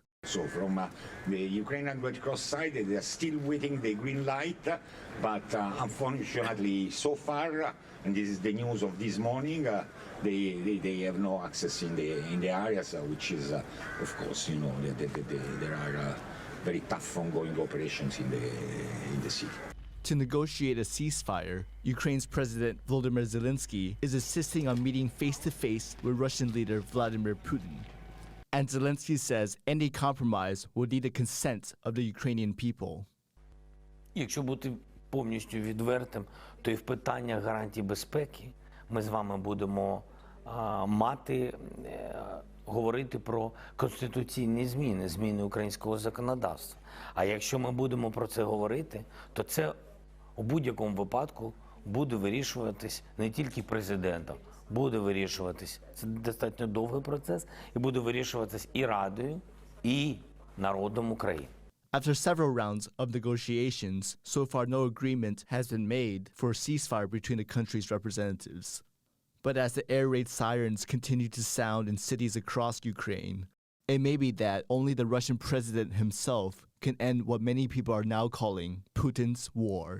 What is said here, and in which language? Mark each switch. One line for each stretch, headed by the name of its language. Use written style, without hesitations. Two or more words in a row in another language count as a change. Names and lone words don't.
English: So from the Ukrainian Red Cross side, they are still waiting the green light, but unfortunately so far, and this is the news of this morning, they have no access in the areas, which is, of course, you know, there are very tough ongoing operations in the city. To negotiate a ceasefire, Ukraine's President Volodymyr Zelensky is insisting on meeting face-to-face with Russian leader Vladimir Putin. And Zelensky says any compromise will need the consent of the Ukrainian people.
Ukrainian: Якщо бути повністю відвертим, то і в питаннях гарантій безпеки ми з вами будемо говорити про конституційні зміни українського законодавства. А якщо ми будемо про це говорити, то це у будь-якому випадку буде вирішуватись не тільки президентом, буде вирішуватись, це достатньо довгий процес, і буде вирішуватись і Радою, і народом України.
English: After several rounds of negotiations, so far no agreement has been made for a ceasefire between the country's representatives. But as the air raid sirens continue to sound in cities across Ukraine, it may be that only the Russian president himself can end what many people are now calling Putin's war.